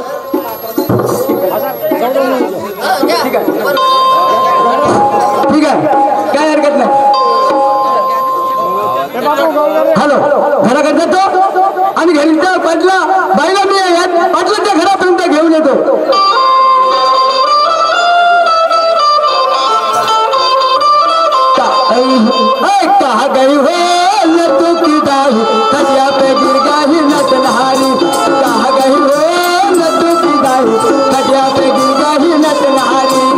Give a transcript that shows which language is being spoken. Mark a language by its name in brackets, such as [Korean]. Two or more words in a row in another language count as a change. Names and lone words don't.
[Marathi] ठीक आहे ठीक आहे काय हरकत नाही. हॅलो घराकडे जातो आणि घरी पाटला बाईला मी पाटलाच्या घरापर्यंत घेऊन येतो. [Hindi] कहा गई हो लतू की दाही खटिया पे गिर गई नटनहारी. कहा गई हो लतू की दाही खटिया पे गिर गई नटनहारी.